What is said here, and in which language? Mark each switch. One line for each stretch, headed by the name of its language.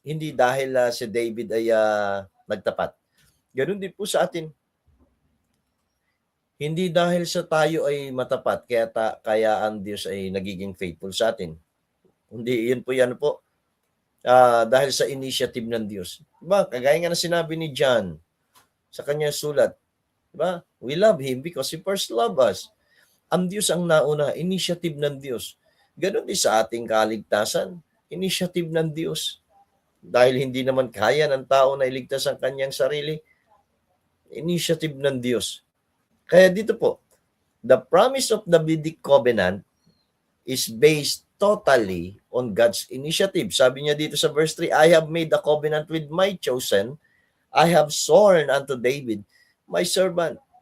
Filipino: Hindi dahil si David ay nagtapat. Ganun din po sa atin. Hindi dahil sa tayo ay matapat, kaya ang Diyos ay nagiging faithful sa atin. Hindi, yun po yan po. Dahil sa initiative ng Diyos. Diba? Kagaya nga na sinabi ni John sa kanyang sulat. Diba?
English: We love Him because He first loved us.
Filipino: Ang Diyos ang nauna, initiative ng Diyos. Ganon din sa ating kaligtasan, initiative ng Diyos. Dahil hindi naman kaya ng tao na iligtas ang kanyang sarili, initiative ng Diyos. Kaya dito po,
English: the promise of the Vedic covenant is based totally on God's initiative.
Filipino: Sabi niya dito sa verse 3,
English: I have made a covenant with my chosen.
Filipino: I have sworn unto David, my servant.